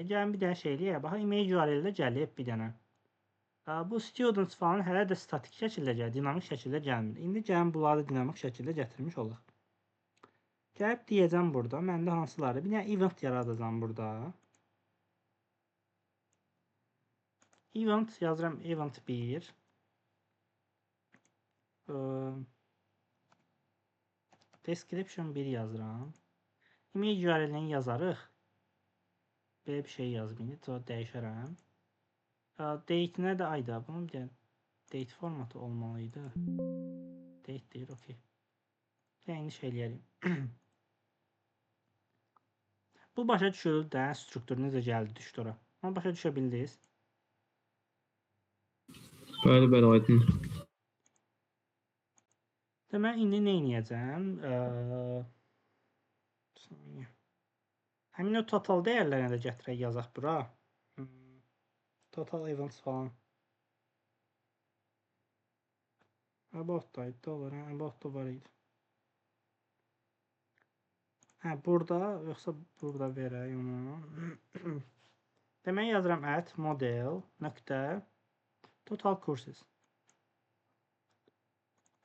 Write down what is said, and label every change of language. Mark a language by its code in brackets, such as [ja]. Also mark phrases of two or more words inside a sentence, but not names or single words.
[az] Gəlin bir dənə şey eləyək. Baxın, [en] image URL- [az] də gəlib bir dənə. Bu students falan hələ də statik şəkildə gəlir, dinamik şəkildə gəlmir. İndi gəlin bunları dinamik şəkildə gətirmiş olaq. Gəlib deyəcəm burada, məndə hansıları? Bir dənə event yaradacam burada. Event yazıram, event 1. Description 1 yazıram. [en] Image URL- [az] ni yazarıq. Belə bir şey yazım indi, sonra dəyişərəm. Date-nə də ayda, bunun bir dənə date formatı olmalıydı. Date deyir, okey. Yəni, şey eləyəlim. Bu başa düşülür də, struktur necə gəldi, düşdü ora. Onu başa düşə bildiniz. Bəli, aydın. Deməli, indi nə edəcəm? Həmin o total dəyərlərini də gətirək yazaq bura. [en] Total events [az] falan. About-daydı da olur, about-da var idi. Hə, burada, yoxsa burada verək onu. Demək yazıram [en] add model [az] nöqtə [en] total courses.